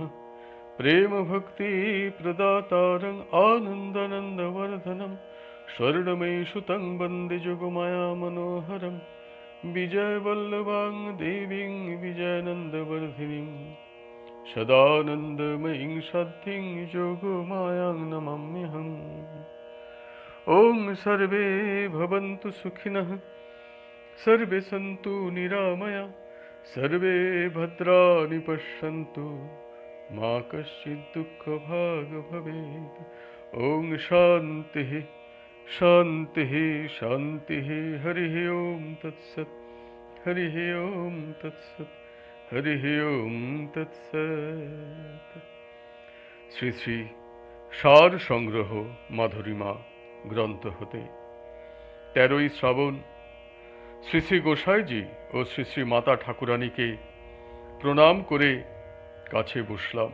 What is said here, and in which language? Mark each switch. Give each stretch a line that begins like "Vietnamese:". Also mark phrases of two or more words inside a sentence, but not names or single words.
Sanskrit: প্রেম ভক্তি প্রদাতারং আনন্দানন্দবর্ধনম, স্বর্ণময়ী সুতং বন্দে যোগমায়া মনোহরম। বিজয় বল্লভাং দেবীং বিজয়ানন্দবর্ধিনীং, সদানন্দময়ীং সাধ্যিং যোগমায়াং নমাম্যহং। ওং সর্বে ভবন্তু সুখিনঃ, সর্বে সন্তু নিরাময়া, সর্বে ভদ্রাণি পশ্যন্তু, মা কশ্চিৎ দুঃখভাগ ভবেৎ। ওং শান্তিঃ শান্তিঃ শান্তিঃ। হরিঃ ওম তৎসৎ, হরিঃ ওম তৎসৎ, হরিঃ ওম তৎসৎ।
Bangla: শ্রী শ্রী সার সংগ্রহ মাধুরীমা গ্রন্থ হতে 13ই শ্রাবণ শ্রী শ্রী গোসাইজি ও শ্রী শ্রী মাতা ঠাকুরানীকে প্রণাম করে কাছে বসলাম।